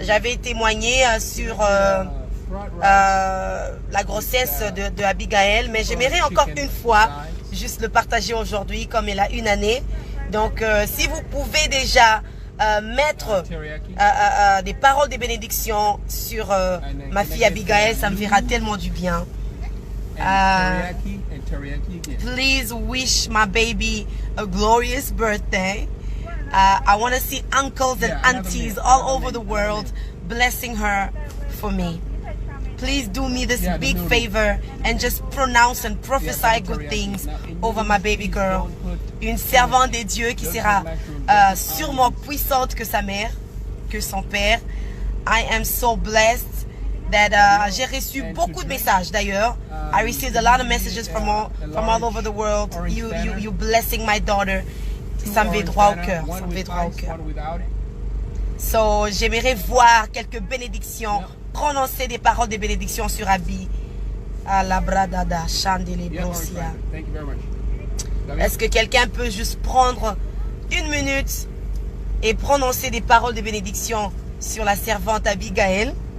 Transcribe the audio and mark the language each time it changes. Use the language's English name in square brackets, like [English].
[French] J'avais témoigné sur la grossesse de Abigail, mais j'aimerais encore une fois juste le partager aujourd'hui comme elle a une année. Donc si vous pouvez déjà mettre des paroles de bénédiction sur ma fille Abigail, ça me fera tellement du bien. [English] Please wish my baby a glorious birthday. I want to see uncles and aunties all over the world blessing her for me. Please do me this big favor and just pronounce and prophesy good things over my baby girl. [French] Une servante de Dieu qui sera sûrement puissante que sa mère, que son père. [English] I am so blessed that [French] j'ai reçu beaucoup de messages d'ailleurs. [English] I received a lot of messages from all over the world. You blessing my daughter. [French] Ça me fait droit au cœur. Ça me fait droit au cœur. So, j'aimerais voir quelques bénédictions, prononcer des paroles de bénédiction sur Abby. À la bradada, chandele brosia. Est-ce que quelqu'un peut juste prendre une minute et prononcer des paroles de bénédiction sur la servante Abigail?